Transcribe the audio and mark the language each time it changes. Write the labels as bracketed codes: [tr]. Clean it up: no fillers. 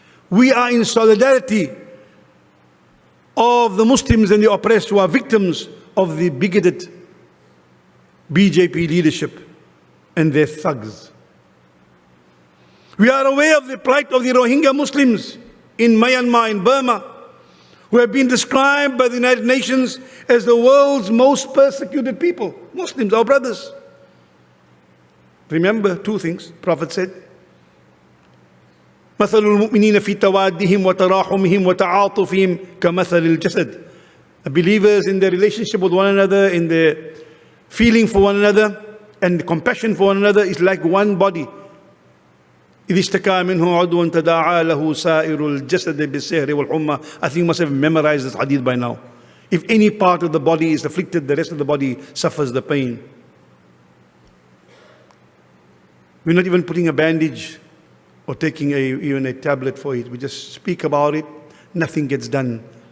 [en] We are in solidarity of the Muslims and the oppressed who are victims of the bigoted BJP leadership and their thugs. We are aware of the plight of the Rohingya Muslims in Myanmar, in Burma, who have been described by the United Nations as the world's most persecuted people. Muslims, our brothers. Remember two things. Prophet said, [ar] مثل المؤمنين في توادهم وتراحمهم وتعاطفهم كمثل الجسد. [en] The believers in their relationship with one another, in their feeling for one another, and compassion for one another is like one body. [ar] إذ اشتكى منه عضو تداعى له سائر الجسد بالسهر والحمى. [en] I think you must have memorized this hadith by now. If any part of the body is afflicted, the rest of the body suffers the pain. We're not even putting a bandage or taking even a tablet for it. We just speak about it. Nothing gets done.